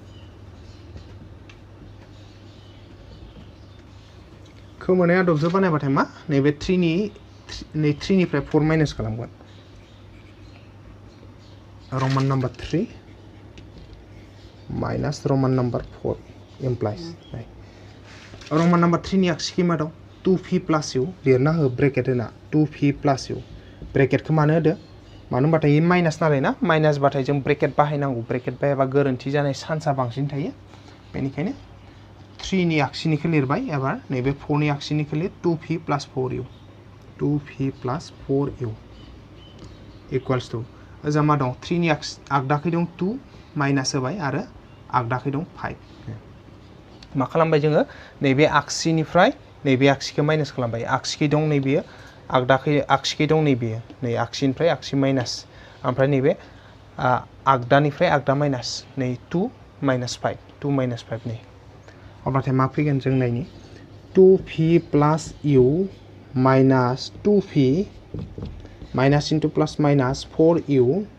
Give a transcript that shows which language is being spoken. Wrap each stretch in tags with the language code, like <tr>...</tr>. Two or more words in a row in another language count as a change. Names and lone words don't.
<brx>खोमोरनाय आदबजों बानायबाथाय मा नैबे 3 निफ्राय 4 माइनास खालामगोन</brx> <en>roman number 3 minus roman number 4 implies roman number 3</en> <brx>नि आगसिखै मा दं</brx> <en>2p plus u</en> <brx>लिरना हो ब्रेकेट होना 2p</brx> <en>plus u</en> <brx>ब्रेकेटखौ मानो होदो मानो होनबाथाय माइनास नालाय ना माइनास बाथाय जों ब्रेकेट बाहायनांगौ ब्रेकेट बाहायबा गोरोन्थि जानाय चान्सआ बांसिन थायो बेनिखायनो 3 नि आगसिनिखौ लिरबाय एबार नैबे 4 नि आगसिनिखौ लिर</brx> <en>2p plus 4u 2p plus 4u equals to</en> <brx>ओजा मा दं 3 नि आगदाखै दं 2 माइनास होबाय आरो आगदाखै दं 5 मा खालामबाय जोङो नैबे आगसिनिफ्राय नैबे आगसिखौ माइनास खालामबाय आगसिखै दं नैबेयो आगसिखै दं नैबेयो नै आगसिनिफ्राय आगसि माइनास ओमफ्राय नैबे आगदानिफ्राय आगदा माइनास नै 2 माइनास 5 नै अब्लाथाय मा फैगोन जों नायनि</brx> <en>2p plus u</en> <brx>माइनास 2p माइनास इन्टु प्लास माइनास 4u</brx>